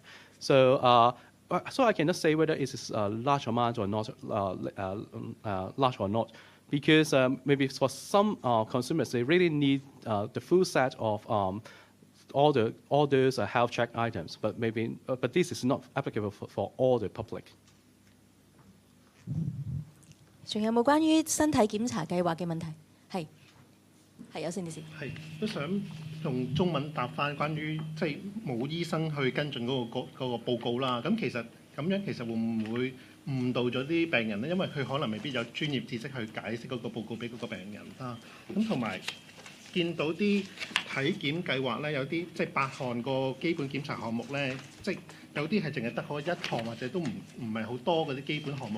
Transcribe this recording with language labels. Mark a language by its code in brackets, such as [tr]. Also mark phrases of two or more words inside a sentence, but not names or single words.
[en] So I cannot say whether it is a large amount or not, large or not. Because maybe for some consumers, they really need the full set of all those health check items, but this is not applicable for all the public. [yue] 仲有冇關於身體檢查計劃嘅問題？係有線電視。係都想用中文答翻關於即係冇醫生去跟進嗰個報告啦。咁其實咁樣其實會唔會誤導咗啲病人咧？因為佢可能未必有專業知識去解釋嗰個報告俾嗰個病人啦。咁同埋見到啲體檢計劃咧，有啲即係8項個基本檢查項目咧，即係有啲係淨係得嗰1項或者都唔係好多嗰啲基本項目。